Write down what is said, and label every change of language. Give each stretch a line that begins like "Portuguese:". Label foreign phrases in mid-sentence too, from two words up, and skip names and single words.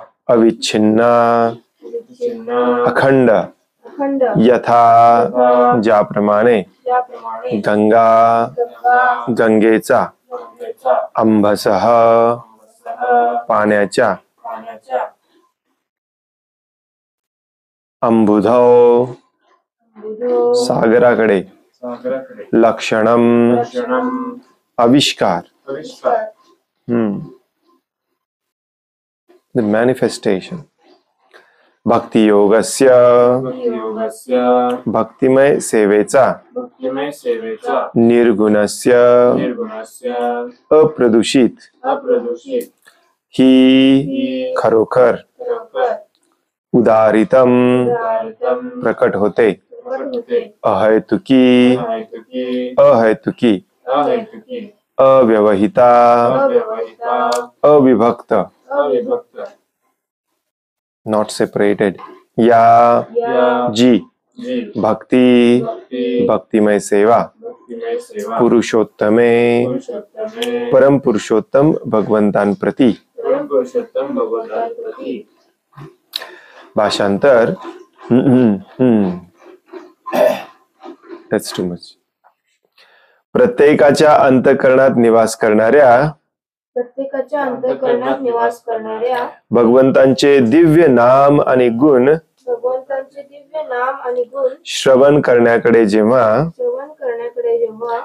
Sanskrit: अविच्छिन्न विच्छिन्न
Marathi: अखंड अखंड यथा ज्याप्रमाणे ज्याप्रमाणे
Sanskrit: गंगा गंगा
Marathi: गंगेचा गंगेचा अंबसह पाण्याच्या पाण्याच्या
Sanskrit: अंबुधौ बुधो
Marathi: सागराकडे सागराकडे
Sanskrit: लक्षणम लक्षणम
Marathi: आविष्कार आविष्कार
English: the manifestation
Sanskrit: भक्ती योगस्य भक्तियोगस्य
Marathi: भक्तिमय सेवेचा भक्तिमय सेवेचा
Sanskrit: निर्गुणस्य निर्गुणस्य
Marathi: अप्रदूषित अप्रदूषित ही खरोखर खरोखर
Sanskrit: उदारितम उदारितम
Marathi: प्रकट होते प्रकट होते
Sanskrit: अहैतुकी अहैतुकी अहैतुकी अहैतुकी अव्यवहिता अव्यवहिता
Marathi: अविभक्त अविभक्त
English: not separated या
Sanskrit: या
Marathi: जी जी
Sanskrit: भक्ती भक्ती
Marathi: भक्तिमय सेवा भक्तिमय सेवा
Sanskrit: पुरुषोत्तमे पुरुषोत्तमे
Marathi: परम पुरुषोत्तम भगवंतांप्रती परम पुरुषोत्तम भगवंतान प्रती
English: भाषांतर That's too much.
Marathi: प्रत्येकाच्या अंतःकरणात निवास करणाऱ्या प्रत्येकाच्या अंतःकरणात निवास करणाऱ्या भगवंतांचे दिव्य नाम आणि गुण भगवंतांचे दिव्य नाम आणि गुण श्रवण करण्याकडे जेव्हा श्रवण करण्याकडे जेव्हा